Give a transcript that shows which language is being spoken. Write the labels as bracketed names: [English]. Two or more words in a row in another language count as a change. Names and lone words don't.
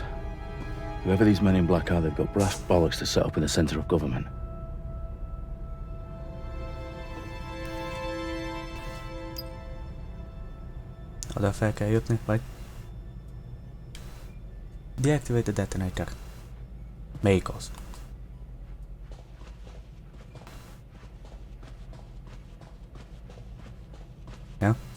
[English] Whoever these men in black are, they've got brass bollocks to set up in the centre of government. [Hungarian] Oda fel kell jutni, vagy? [English] Deactivate the detonator. [Hungarian] Melyik az? Ja?